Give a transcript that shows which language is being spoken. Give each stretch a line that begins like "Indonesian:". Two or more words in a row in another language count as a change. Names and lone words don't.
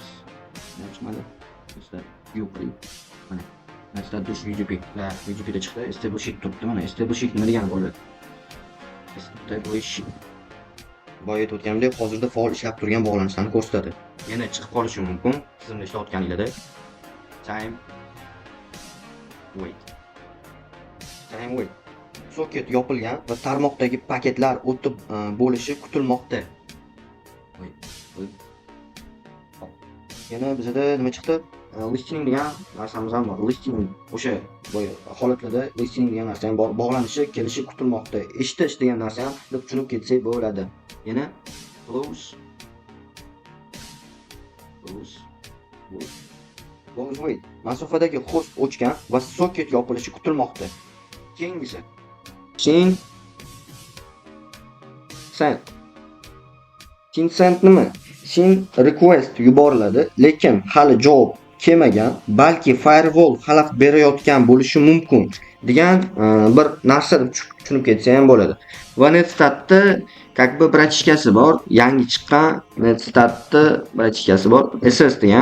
Uzbek: Chiqmadi. Netstat yo'q. Mana netstat UDP da chiqdi. Establish turibdi. Mana establish nima degani bo'ladi? Establish boya aytayotganimdek hozirda faol ishlab turgan bog'lanishlarni ko'rsatadi. Yana chiqib qolishi mumkin tizimda ishlayotganinglarda.
English: Time wait.
Uzbek: Soket yopilgan va tarmoqdagi paketlar o'tib bo'lishi kutilmoqda. Yana bizda nima chiqdi? Listening degan narsamiz ham bor. Listening o'sha boya holatlarda listening degan narsa ham bor. Bog'lanishi kelishi kutilmoqda. Eshitish degan narsa ham deb tushunib ketsak bo'ladi. Yana
English: close wait.
Uzbek: Masofadagi host o'chgan va soket yopilishi kutilmoqda. Keyingisi send nima?
English: Send request
Uzbek: yuboriladi, lekin hali javob kelmagan, balki firewall xalaqit berayotgan bo'lishi mumkin degan bir narsa deb tushunib ketsa ham bo'ladi. Va netstatda
Russian: как бы
Uzbek: bratishkasi bor, yangi chiqqan netstatda bratishkasi bor, SS degan.